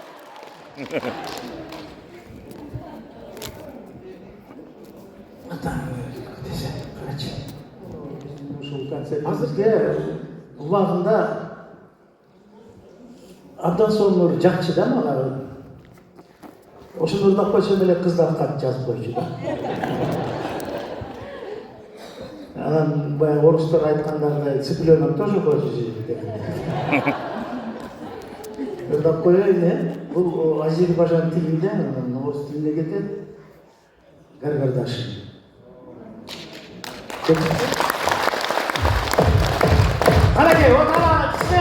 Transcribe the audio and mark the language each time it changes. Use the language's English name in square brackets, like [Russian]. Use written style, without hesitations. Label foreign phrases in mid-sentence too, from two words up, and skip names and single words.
[Kyrgyz] Азыркы убагында абдан сонур жакчы да мага. Ошону ырдап койсом эле кыздар кат жазып койчу да. Анан баягы орустар айткандагы [Russian] цыпленок тоже хочет жить. [Kyrgyz] Ырдап коеюн, бул Азербайжан тилинде, анан орус тилине кетет. Гаргардашин. Анакей, [Russian] вот она,